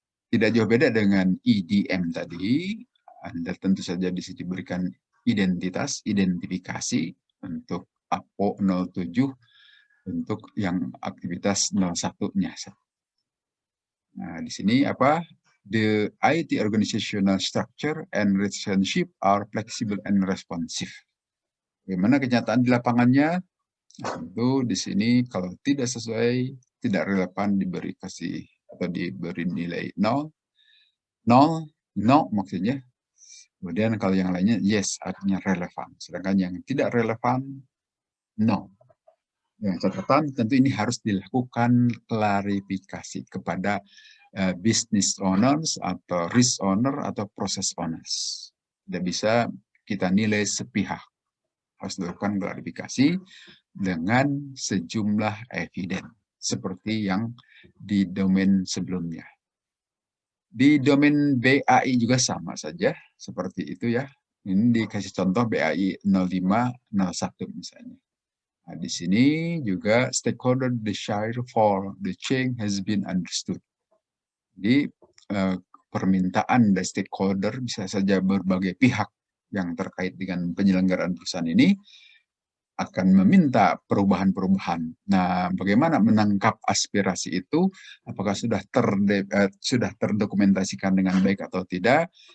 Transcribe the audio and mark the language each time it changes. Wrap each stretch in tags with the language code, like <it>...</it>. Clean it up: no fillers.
<id>Tidak jauh beda dengan EDM tadi. Anda tentu saja di sini diberikan identifikasi untuk APO 07 untuk yang aktivitas 01-nya. Nah, di sini apa?</id> <en>The IT organizational structure and relationship are flexible and responsive.</en> <id>Bagaimana kenyataan di lapangannya? Tentu di sini kalau tidak sesuai, tidak relevan diberi kasih atau diberi nilai 0. 0, no maksudnya. Kemudian kalau yang lainnya yes artinya relevan. Sedangkan yang tidak relevan, no. Yang catatan tentu ini harus dilakukan klarifikasi kepada</id> <en>business owners atau risk owner atau process owners.</en> <id>Tidak bisa kita nilai sepihak. Harus dilakukan klarifikasi dengan sejumlah eviden seperti yang di domain sebelumnya. Di domain BAI juga sama saja seperti itu ya. Ini dikasih contoh BAI 0501 misalnya. Nah, di sini juga</id> <en>stakeholder desire for the change has been understood.</en> <id>Jadi permintaan dari stakeholder bisa saja berbagai pihak yang terkait dengan penyelenggaraan perusahaan ini akan meminta perubahan-perubahan. Nah, bagaimana menangkap aspirasi itu? Apakah sudah terdokumentasikan dengan baik atau tidak?</id>